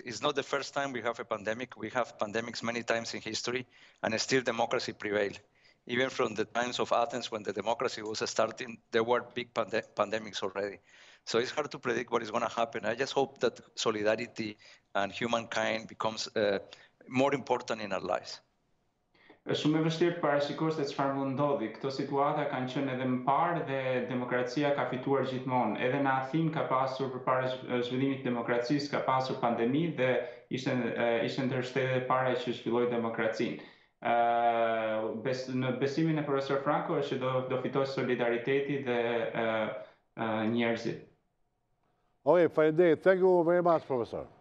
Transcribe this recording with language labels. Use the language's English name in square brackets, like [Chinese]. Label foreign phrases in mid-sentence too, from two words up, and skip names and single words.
[English] It's not the first time we have a pandemic. We have pandemics many times in history, and still democracy prevailed. Even from the times of Athens, when the democracy was starting, there were big pandemics already. So it's hard to predict what is going to happen. I just hope that solidarity and humankind becomes more important in our lives. [Albanian] Është shumë e vështirë të parashikosh se çfarë mund ndodhi. Këto situata kanë qenë edhe më parë dhe demokracia ka fituar gjithmonë. Edhe në Athinë ka pasur përpara zhvillimit të demokracisë ka pasur pandemi dhe ishte ndër shtetet e para që zhvilloi demokracinë. Në besimin e profesor Franco është që do fitojë solidariteti dhe njerëzit. Okay, faleminderit. [English] Thank you very much, professor.